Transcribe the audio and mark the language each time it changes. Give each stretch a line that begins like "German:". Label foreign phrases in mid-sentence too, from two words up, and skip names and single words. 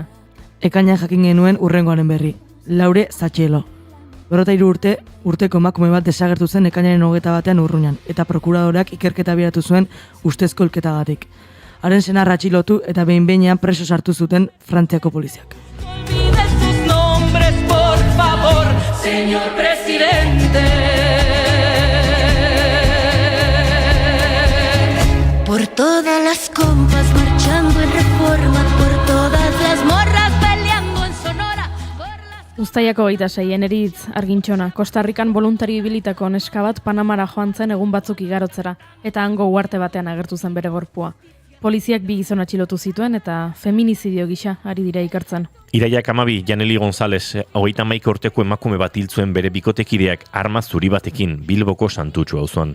Basque: Ekaina jakin genuen urrengoaren berri. Laure Zatxelo. 43 urteko emakume bat desagertu zen ekainaren 21 Urruñan, eta prokuradoreak ikerketa abiatu zuen ustezko hilketagatik. Haren senarra atxilotu eta behin-behinean preso sartu zuten Frantziako poliziak.
Spanish: Olvide sus nombres, por favor, señor presidente. Por todas las compas marchando en Reforma, por todas las morras peleando en Sonora, por las...
Basque: Uztailako 26, Eneritz Argintxona, Kostarrikan voluntari ibilitako neska bat Panamara joan zen egun batzuk igarotzera, eta hango uarte batean agertu zen bere gorpua. Poliziak 2 gizon atxilotu zituen eta feminizidio gisa ari dira ikertzen. Iraiak 12, Janeli González, 31 urteko emakume bat hil zuen bere bikotekideak arma zuri batekin Bilboko Santutxu auzoan.